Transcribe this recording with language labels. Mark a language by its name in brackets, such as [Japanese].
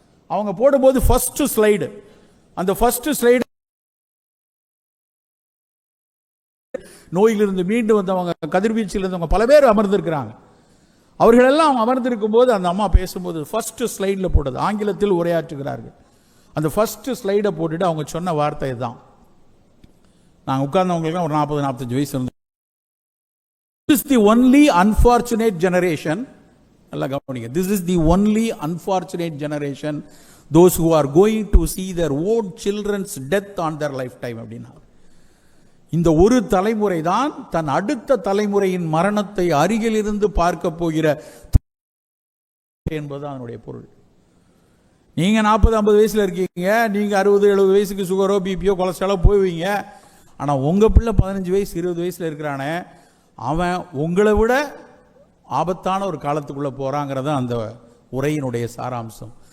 [Tamil] அவங்க போடும்போது first slide, அந்த ஃபர்ஸ்ட் ஸ்லைடு நோயிலிருந்து மீண்டு வந்தவங்க, கதிர்வீச்சில் இருந்தவங்க பல பேர் அமர்ந்திருக்கிறாங்க. அவர்களெல்லாம் அமர்ந்திருக்கும் போது அந்த அம்மா பேசும்போது ஃபர்ஸ்ட் ஸ்லைடில் போட்டது, ஆங்கிலத்தில் உரையாற்றுகிறார்கள். அந்த ஃபர்ஸ்ட் ஸ்லைடை போட்டுட்டு அவங்க சொன்ன வார்த்தை தான். நாங்கள் உட்கார்ந்தவங்களுக்கு ஒரு 40-45 வயசு இருந்தோம். [English] This is the only unfortunate generation. [Tamil] நல்லா கவனிங்க. [English] This is the only unfortunate generation, those who are going to see their own children's death on their lifetime அப்படின்னா. [Tamil] இந்த ஒரு தலைமுறை தான் தன் அடுத்த தலைமுறையின் மரணத்தை அருகில் இருந்து பார்க்க போகிற என்பது அதனுடைய பொருள். நீங்க 40-50 வயசுல இருக்கீங்க, நீங்க 60-70 வயசுக்கு சுகரோ பிபியோ கொலஸ்ட்ராலோ போய்வீங்க. ஆனா உங்க பிள்ளை 15 வயசு 20 வயசுல இருக்கிறானே, அவன் உங்களை விட ஆபத்தான ஒரு காலத்துக்குள்ள போறாங்கிறத அந்த உரையினுடைய சாராம்சம்.